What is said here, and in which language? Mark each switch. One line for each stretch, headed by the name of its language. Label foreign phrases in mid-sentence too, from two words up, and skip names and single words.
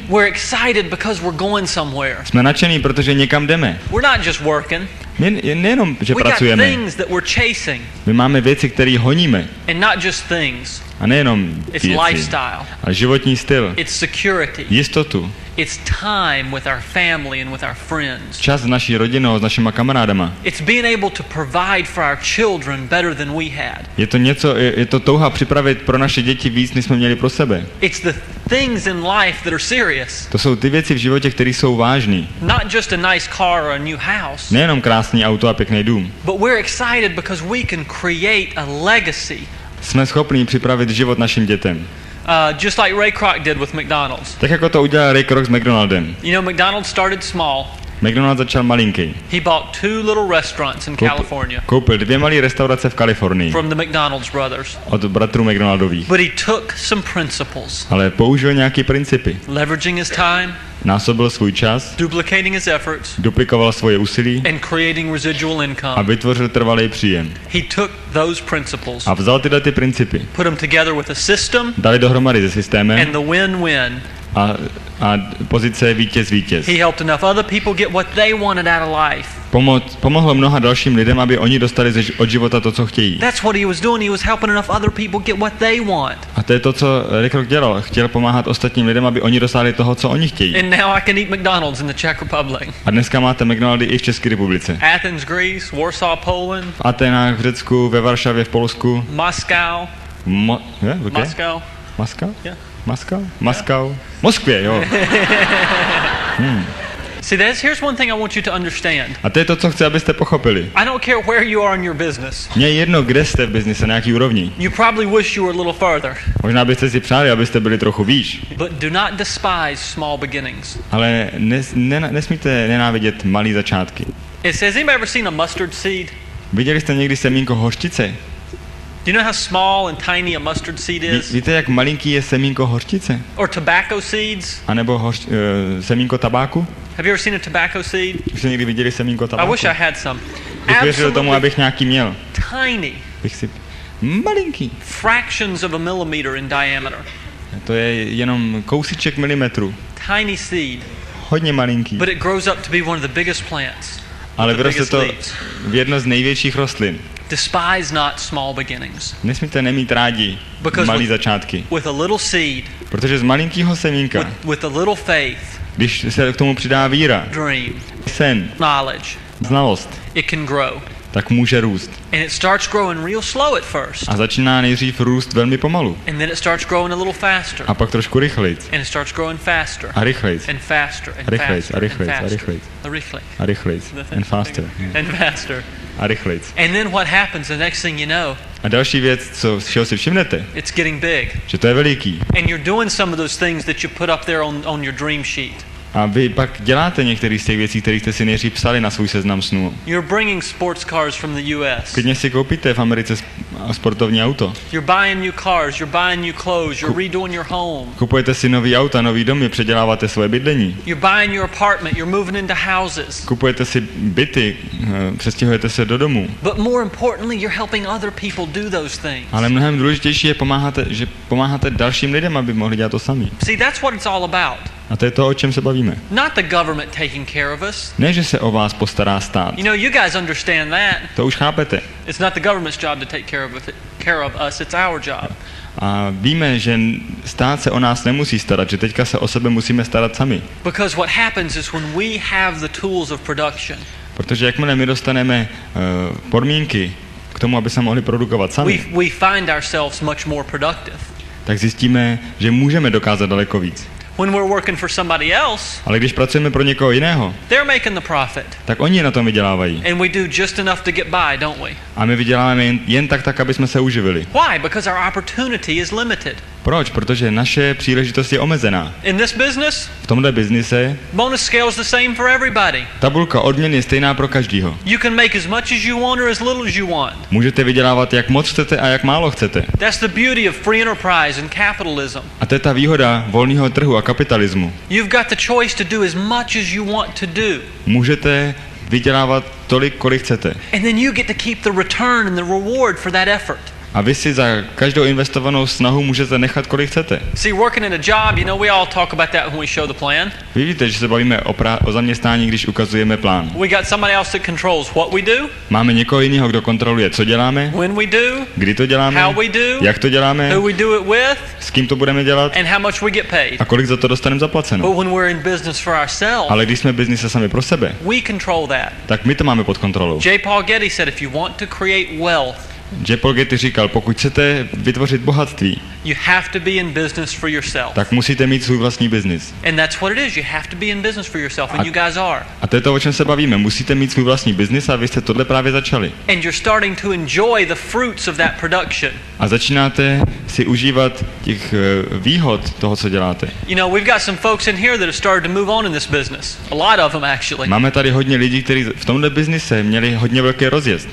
English: We're excited because we're going somewhere.
Czech: Jsme nadšení, protože někam jdeme.
English: We're not just working.
Czech: Nejenom, že
English: we
Czech: pracujeme.
English: got things that we're chasing.
Czech: My máme věci, které honíme.
English: And not just things.
Czech: A nejenom věci, lifestyle. Ale životní styl.
English: It's security.
Czech: Jistotu.
English: It's time with our family and with our friends.
Czech: Čas s naší rodinou, s našima kamarádama.
English: It's being able to provide for our children better than we had.
Czech: Je to touha připravit pro naše děti víc, než jsme měli pro sebe.
English: It's the things in life that are serious.
Czech: To jsou ty věci v životě, které jsou vážný.
English: Not just a nice car or a new house.
Czech: Nejenom krásný auto a pěkný dům.
English: But we're excited because we can create a legacy.
Czech: Jsme schopni připravit život našim dětem.
English: Just like Ray Kroc did with McDonald's.
Czech: Tak jako to udělal Ray Kroc s McDonaldem.
English: You know, McDonald's started small.
Czech: McDonald začal malinký.
English: He bought 2 little restaurants in California.
Czech: Koupil 2 malé restaurace v Kalifornii.
English: From the McDonald's brothers.
Czech: Od bratrů McDonaldových.
English: But he took some principles.
Czech: Ale použil nějaký principy.
English: Leveraging his time.
Czech: Násobil svůj čas.
English: Duplicating his efforts.
Czech: Duplikoval svoje úsilí.
English: And creating residual income.
Czech: A vytvořil trvalý příjem.
English: He took those principles.
Czech: A vzal tyhle ty principy.
English: Put them together with a system.
Czech: Dali dohromady se systémem.
English: And the win-win.
Czech: A pozice vítěz.
English: He helped enough other people get what they wanted out of life.
Czech: Pomohlo mnoha dalším lidem, aby oni dostali od života to, co chtějí.
English: That's what he was doing. He was helping enough other people get what they want.
Czech: A to je to, co Ray Kroc dělal. Chtěl pomáhat ostatním lidem, aby oni dostali toho, co oni chtějí.
English: And now I can eat McDonald's in the Czech Republic.
Czech: A dneska máte McDonaldy i v České republice.
English: Athens, Greece, Warsaw, Poland.
Czech: V Atenách, v Řecku, ve Varšavě, v Polsku.
English: Moscow. Moscow? Yeah.
Czech: Moskvě, jo.
English: See, here's one thing I want you to understand.
Czech: A to je to, co chci, abyste pochopili.
English: I don't care where you are in your business.
Czech: Mně je jedno, kde jste v biznise, na jaký úrovni.
English: You probably wish you were a little farther.
Czech: Možná byste si přáli, abyste byli trochu výš.
English: But do not despise small beginnings.
Czech: Ale nesmíte nenávidět malý začátky.
English: It says, anybody ever seen a mustard seed?
Czech: Viděli jste někdy semínko hořčice?
English: Do you know how small and tiny a mustard seed is?
Czech: Víte, jak malinký je semínko hořčice?
English: Or tobacco seeds?
Czech: A nebo semínko tabáku?
English: Have you ever seen a tobacco seed?
Czech: Už jste někdy viděli semínko
English: I
Czech: tabáku?
English: wish I had some.
Czech: Bych věřil tomu, abych nějaký měl.
English: Tiny.
Czech: Bych si... Malinký.
English: Fractions of a millimeter in diameter.
Czech: To je jenom kousíček milimetru.
English: Tiny seed.
Czech: Hodně malinký.
English: But it grows up to be one of the biggest plants.
Czech: Ale vyroste to v jedno z největších rostlin.
English: Despise not small beginnings.
Czech: Nesmíte nemít rádi malý začátky.
English: With a little seed,
Czech: protože z malinkého semínka,
English: with a little faith,
Czech: když se k tomu přidá víra,
English: dream,
Czech: sen,
English: knowledge,
Czech: znalost,
English: it can grow.
Czech: Tak může růst.
English: And it starts growing real slow at first.
Czech: A začíná nejdřív růst velmi pomalu.
English: And then it starts growing a little faster.
Czech: A pak trošku rychleji.
English: And it starts growing faster.
Czech: A rychleji.
English: And faster and
Czech: rychleji,
English: faster.
Czech: A rychleji,
English: and
Czech: a rychleji. A rychleji. A rychleji.
English: And faster. And faster.
Czech: A rychleji.
English: And then what happens, the next thing you know,
Czech: a další věc, čeho si všimnete,
English: it's getting big.
Czech: Že to je veliký.
English: And you're doing some of those things that you put up there on your dream sheet.
Czech: A vy pak děláte některé z těch věcí, které jste si nejdřív psali na svůj seznam snů.
English: You're bringing sports cars from the US.
Czech: Klidně si koupíte v Americe sportovní auto.
English: You're buying new cars, you're buying new clothes, you're redoing your home.
Czech: Kupujete si nový auta, nový domy, předěláváte svoje bydlení.
English: You're buying your apartment, you're moving into houses.
Czech: Kupujete si byty, přestěhujete se do domů.
English: But more importantly, you're helping other people do those things.
Czech: Ale mnohem důležitější je pomáháte dalším lidem, aby mohli dělat to sami.
English: See, that's what it's all about.
Czech: A to je to, o čem se bavíme.
English: Not the government taking care of us.
Czech: Ne, že se o vás postará stát.
English: You know, you guys understand that.
Czech: To už chápete.
English: It's not the government's job to take care of us, it's our job.
Czech: A víme, že stát se o nás nemusí starat, že teďka se o sebe musíme starat sami.
English: Because what happens is when we have the tools of production.
Czech: Protože jakmile my dostaneme podmínky k tomu, aby se mohli produkovat sami,
English: we find ourselves much more productive.
Czech: Tak zjistíme, že můžeme dokázat daleko víc.
English: When we're working for somebody else,
Czech: ale když pracujeme pro někoho jiného,
English: they're making the profit.
Czech: Tak oni na tom vydělávají.
English: And we do just enough to get by, don't we?
Czech: A my vyděláváme jen tak, aby jsme se uživili.
English: Why? Because our opportunity is limited.
Czech: Proč? Protože naše příležitost je omezená.
English: In this business,
Czech: v tomhle biznise,
English: bonus scale is the same for everybody.
Czech: Tabulka odměn je stejná pro každýho.
English: You can make as much as you want or as little as you want.
Czech: Můžete vydělávat jak moc chcete a jak málo chcete.
English: That's the beauty of free enterprise and capitalism.
Czech: A to je ta výhoda volného trhu a kapitalismu.
English: You've got the choice to do as much as you want to do.
Czech: Můžete vydělávat tolik, kolik chcete.
English: And then you get to keep the return and the reward for that effort.
Czech: A vy si za každou investovanou snahu můžete nechat, kolik chcete.
English: See, working in a job, you know, we all talk about that when we show the plan.
Czech: Vy víte, že se bavíme o zaměstnání, když ukazujeme plán.
English: We got somebody else that controls what we do.
Czech: Máme někoho jiného, kdo kontroluje, co děláme,
English: when we do,
Czech: kdy to děláme,
English: how we do,
Czech: jak to děláme,
English: who we do it with,
Czech: s kým to budeme dělat
English: and how much we get paid.
Czech: A kolik za to dostaneme zaplaceno.
English: But when we're in business for ourselves,
Czech: ale když jsme v biznise sami pro sebe,
English: we control that.
Czech: Tak my to máme pod kontrolou.
English: J. Paul Getty said, if you want to create wealth,
Czech: J. Paul Getty říkal, pokud chcete vytvořit bohatství,
English: you have to be in business for yourself.
Czech: Tak musíte mít svůj vlastní biznis.
English: And that's what it is. You have to be in business for yourself, and you guys are.
Czech: A to je to, o čem se bavíme. Musíte mít svůj vlastní biznis a vy jste tohle právě začali.
English: And you're starting to enjoy the fruits of that production.
Czech: A začínáte si užívat těch výhod toho, co děláte.
English: You know, we've got some folks in here that have started to move on in this business. A lot of them actually.
Czech: Máme tady hodně lidí, kteří v tomhle biznise měli hodně velký rozjezd.